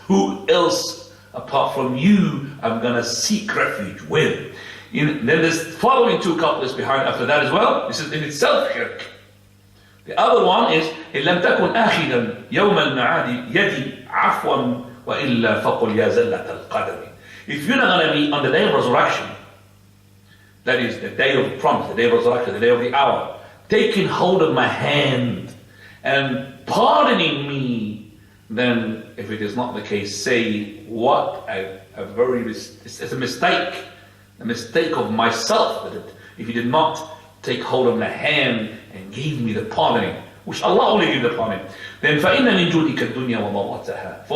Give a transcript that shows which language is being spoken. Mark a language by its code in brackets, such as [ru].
[en] Who else apart from you I'm going to seek refuge with? Then there's following two couplets behind after that as well. This is in itself shirk. The other one is [ar] إن لم تكن آخذا يوم المعاد يدي عفوا وإلا فقل يا زلة القدم. [en] If you're not going to be on the day of resurrection, that is the day of promise, the day of resurrection, the day of the hour, taking hold of my hand and pardoning me, then if it is not the case, say what it's a mistake of myself, that if he did not take hold of my hand and gave me the pardoning, which Allah only gave the pardoning, then [ar] فَإِنَّ مِن جُودِكَ الدُّنْيَا وَضَرَّتَهَا.